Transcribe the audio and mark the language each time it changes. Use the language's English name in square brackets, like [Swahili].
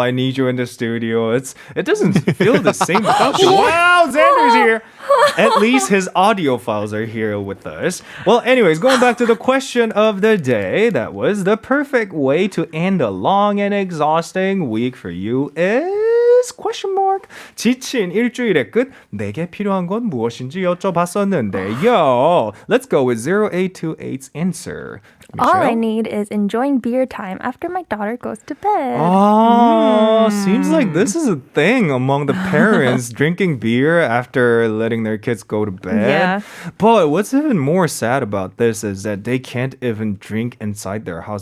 [English] I need you in the studio. It doesn't feel the same without you. Wow, Xander's here. At least his audio files are here with us. Well, anyways, going back to the question of the day, that was the perfect way to end a long and exhausting week for you is question mark. [Korean] 지친 일주일의 끝 내게 필요한 건 무엇인지 여쭤봤었는데요. [English] Let's go with 0828's answer. All I need is enjoying beer time after my daughter goes to bed. Oh, seems like this is a thing among the parents drinking beer after letting their kids go to bed. Yeah. But what's even more sad about this is that they can't even drink inside their house.